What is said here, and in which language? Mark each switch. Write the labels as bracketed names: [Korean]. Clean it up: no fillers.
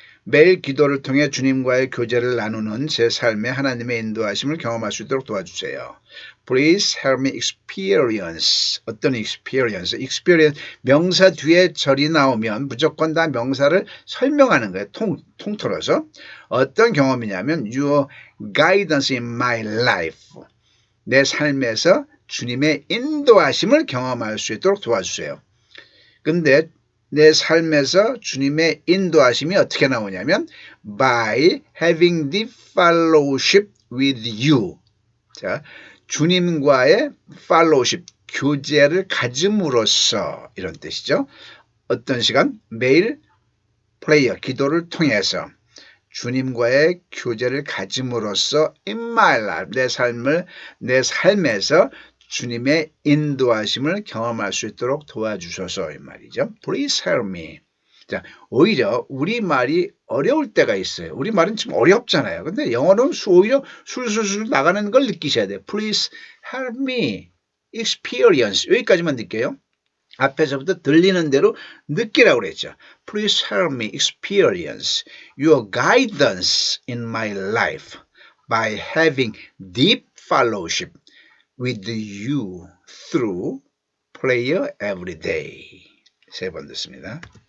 [Korean] 매일 기도를 통해 주님과의 교제를 나누는 제 삶에 하나님의 인도하심을 경험할 수 있도록 도와주세요. [English] Please help me experience. [Korean] 어떤 experience? 명사 뒤에 절이 나오면 무조건 다 명사를 설명하는 거예요. 통틀어서. 어떤 경험이냐면 [English] Your guidance in my life. [Korean] 내 삶에서 주님의 인도하심을 경험할 수 있도록 도와주세요. 근데 내 삶에서 주님의 인도하심이 어떻게 나오냐면 [English] by having deep fellowship with you. [Korean] 자, 주님과의 fellowship, 교제를 가짐으로써 이런 뜻이죠. 어떤 시간? 매일 prayer, 기도를 통해서 주님과의 교제를 가짐으로써 in my life, 내 삶에서 주님의 인도하심을 경험할 수 있도록 도와주셔서 이 말이죠. [English] Please help me. [Korean] 자, 오히려 우리말이 어려울 때가 있어요. 우리말은 지금 어렵잖아요. 근데 영어는 오히려 술술술 나가는 걸 느끼셔야 돼요. [English] Please help me experience. [Korean] 여기까지만 느껴요. 앞에서부터 들리는 대로 느끼라고 그랬죠. [English] Please help me experience your guidance in my life by having deep fellowship with you through prayer every day. [Korean] 세 번 듣습니다.